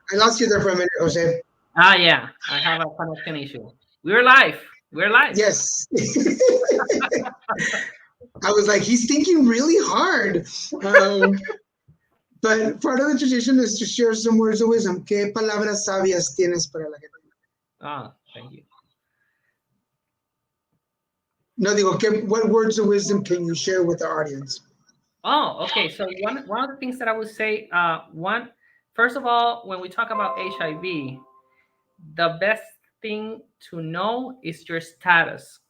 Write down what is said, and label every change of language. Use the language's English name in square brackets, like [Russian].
[English] I lost you there for a minute, Jose. Yeah, I have a connection issue. We're live. Yes. I was like, he's thinking really hard. But part of the tradition is to share some words of wisdom. [Spanish] ¿Qué palabras sabias tienes para la gente? [English] Thank you. [Spanish] No, digo, [English] what words of wisdom can you share with the audience? Okay. So one of the things that I would say, first of all, when we talk about HIV, the best thing to know is your status.